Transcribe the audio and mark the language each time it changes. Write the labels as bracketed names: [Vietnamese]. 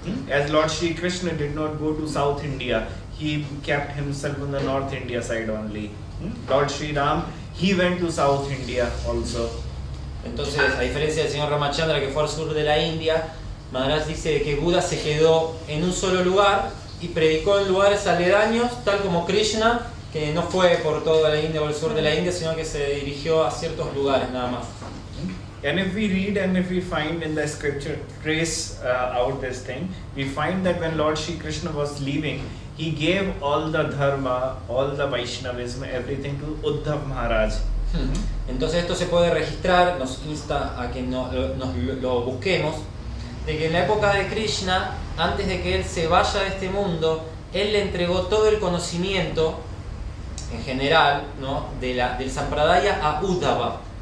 [English] As Lord Shri Krishna did not go to South India, he kept himself on the North India side only. Lord Shri Ram, he went to South India also. [Spanish] Entonces, a diferencia del señor Ramachandra que fue al sur de la India, Maharaj dice que Buda se quedó en un solo lugar y predicó en lugares aledaños, tal como Krishna, que no fue por toda la India o el sur de la India, sino que se dirigió a ciertos lugares nada más. [English] And if we read and if we find in the scripture, trace out this thing, we find that when Lord Shri Krishna was leaving, he gave all the dharma, all the Vaishnavism, everything to Uddhav Maharaj. [Spanish] Entonces esto se puede registrar, nos insta a que nos lo busquemos, de que en la época de Krishna, antes de que él se vaya de este mundo, él le entregó todo el conocimiento, en general, ¿no?, del Sampradaya a Uddhava.